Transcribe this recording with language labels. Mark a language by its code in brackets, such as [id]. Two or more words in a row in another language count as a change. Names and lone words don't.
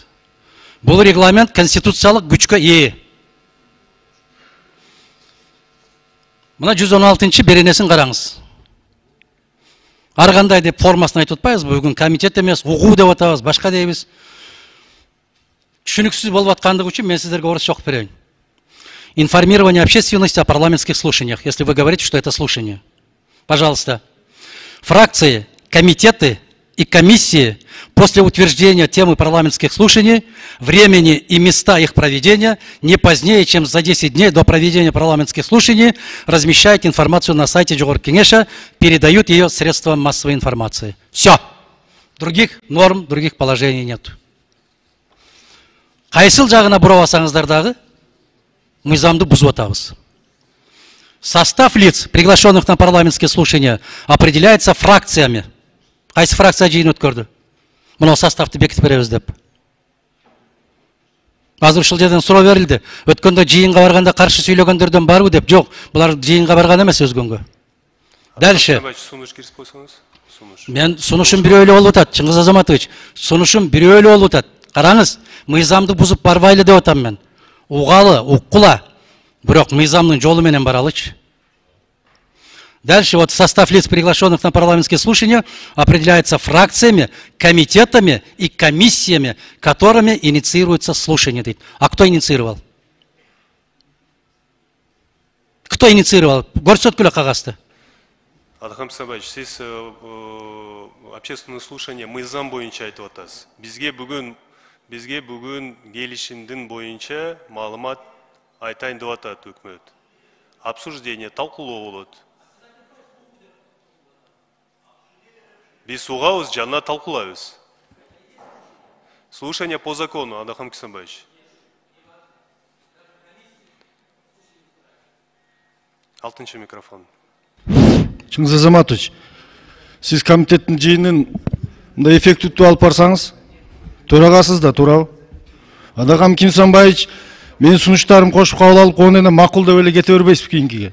[ky] Бул регламент конституциялык күчкө ээ. Мына 116-чы беренесин караңыз. Ар кандай деп формасын айтып атпайбызбы? Бүгүн комитет эмес, угуу деп атабыз, башка дейбиз. Түшүнүксүз болуп аткандыгы үчүн мен сиздерге орусча окуп берейин. [ru] Информирование общественности о парламентских слушаниях, если вы говорите, что это слушание. Пожалуйста. Фракции, комитеты и комиссии после утверждения темы парламентских слушаний, времени и места их проведения не позднее, чем за 10 дней до проведения парламентских слушаний размещают информацию на сайте Жогорку Кеңеша, передают ее средствам массовой информации. Все. Других норм, других положений нет. [ky] Кайсыл жагына буруп алсаңыздар дагы мыйзамды бузуп атабыз. [ru] Состав лиц, приглашенных на парламентские слушания, определяется фракциями. [ky] Кайсы фракция жыйын өткөрдү? Мына составты бекитип беребиз деп. Азыр ушул жерден суроо берилди. Өткөндө жыйынга барганда каршы сүйлөгөндөрдөн барбы деп. Жок, булар жыйынга барган эмес өзгөнгө. [ru] Дальше. [ky] Мен сунушум бирөө эле болуп атат, Чыңгыз Азаматович. Сунушум бирөө эле болуп атат. Караңыз, мыйзамды бузуп барбайлы деп атам мен. Угалы, уккула. Бирок мыйзамдын жолу менен баралычы. [ru] Дальше вот состав лиц, приглашенных на парламентские слушания, определяется фракциями, комитетами и комиссиями, которыми инициируется слушание. А кто инициировал? Кто инициировал? [ky] Көрсөткүлө кагазды. Адхам Сабаевич, сиз [ru] общественное слушание [ky] мыйзам боюнча айтып атасыз. Бизге бүгүн келишимдин боюнча маалымат айтайын деп атат өкмөт. Обсуждение, талкуулоо болот. Биз угабыз, жана талкуулайбыз. [ru] Слушание по закону, Адхам Кисамбаевич. [ky] Алтынчы микрофон. Чыңгыз Азаматович, сиз комитеттин жыйынын мындай эффективдүү алып барсаңыз, төрагасыз да, туурабы? Адхам Кисамбаевич менин сунуштарым кошуп кабыл алып, оны эне макул деп эле кете бербейсизби кийинкиге?